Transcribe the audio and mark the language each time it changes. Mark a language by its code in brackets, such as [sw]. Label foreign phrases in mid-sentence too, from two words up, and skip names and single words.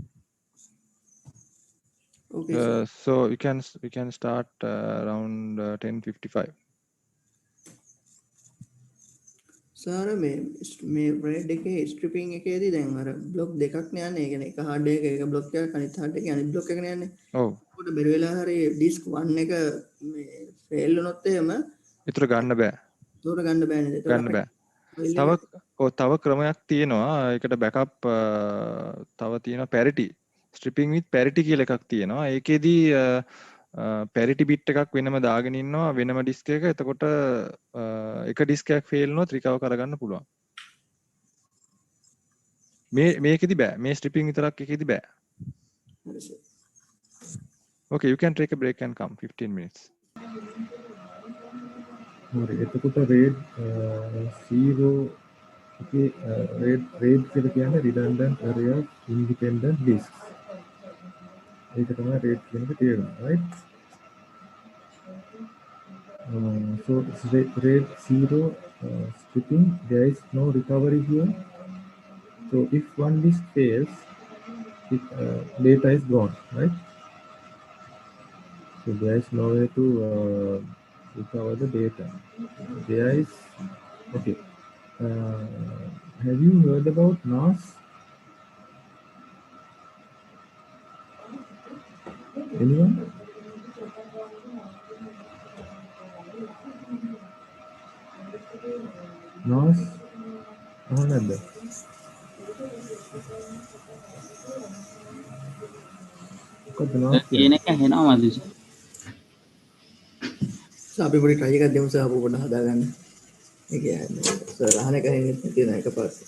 [en] Okay, sir. So we can start around 10:55. [si] සාර මේ රේඩ් එකේ ස්ට්‍රිපින් එකේදී දැන් අර බ්ලොක් දෙකක් නේ යන්නේ. ඒ කියන්නේ එක හાર્ඩ් එක එක බ්ලොක් එකක් අනිත් හાર્ඩ් එකේ අනිත් බ්ලොක් එකනේ යන්නේ. ඔව්. ඒකට බැරි වෙලා හරි ඩිස්ක් 1 එක මේ ෆේල් වුණොත් එහෙම ඒතර ගන්න බෑ. ඒකට ගන්න බෑ නේද? ගන්න බෑ. තව ක්‍රමයක් තියෙනවා. ඒකට බෑකප් තව තියෙනවා parity. [en] stripping with parity [si] කියලා එකක් තියෙනවා. ඒකෙදී [en] parity bit [si] එකක් වෙනම දාගෙන ඉන්නවා වෙනම disk එක. එතකොට එක disk එකක් fail වුණොත් recover කරගන්න පුළුවන්. මේකෙදි බෑ. මේ stripping විතරක් එකෙදි බෑ. හරි සර්. [en] Okay, you can take a break and come 15 minutes. [si] හරි එතකොට RAID 0 එකේ RAID කියලා කියන්නේ [en] redundant area of independent disks. [si] ඒක තමයි RAID කියන එක තේරුම, [en] right? So RAID 0 stripping, there is no recovery here. So if one disk fails, data is gone, right? So there is no way to recover the data. There is, okay. Have you heard about NAS? Anyone? NAS? [si] අහන්නද? මොකක්ද NAS කියන කියන්නේ? එක ඇහෙනවා මදුෂ. අපි පොඩි try එකක් දෙමු සර් අපුවට හදාගන්න. ඒ කියන්නේ සර් අහන එක හෙන්නේ නැති නේද එකපාරට.